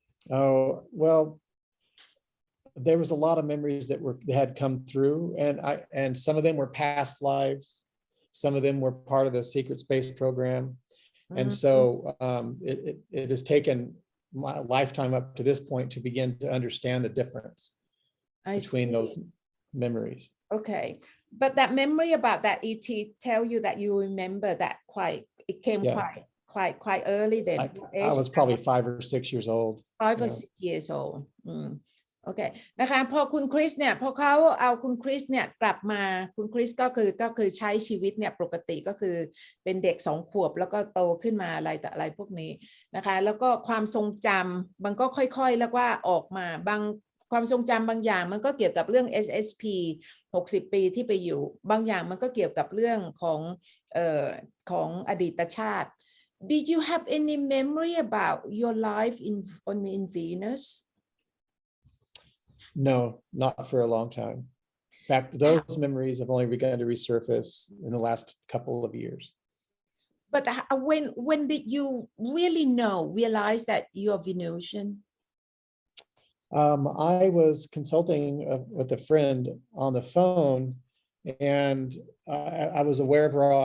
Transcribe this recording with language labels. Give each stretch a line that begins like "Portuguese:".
English: Oh, well, there was a lot of memories that had come through, and some of them were past lives, some of them were part of the secret space program, and so it has taken my lifetime up to this point to begin to understand the difference between those memories. Okay, but that memory about that ET tell you that you remember that it came quite early then. I was probably 5 or 6 years old. 5 or 6 years old
Thai: โอเคนะคะพอคุณคริสเนี่ยพอเขาเอาคุณคริสเนี่ยกลับมาคุณคริสก็คือใช้ชีวิตเนี่ยปกติก็คือ เป็นเด็ก2 ขวบแล้วก็โตขึ้นมาอะไรแต่อะไรพวกนี้นะคะแล้วก็ความทรงจำมันก็ค่อยๆแล้วว่าออกมาบางความทรงจำบางอย่างมันก็เกี่ยวกับเรื่อง SSP 60 ปีที่ไปอยู่บางอย่างมันก็เกี่ยวกับเรื่องของอดีตชาติ
English: Did you have any memory about your life in Venus? No, not for a long time. In fact, those memories have only begun to resurface in the last couple of years. But when did you really realize that you're Venusian? I was consulting with a friend on the phone, and I was aware of Ra.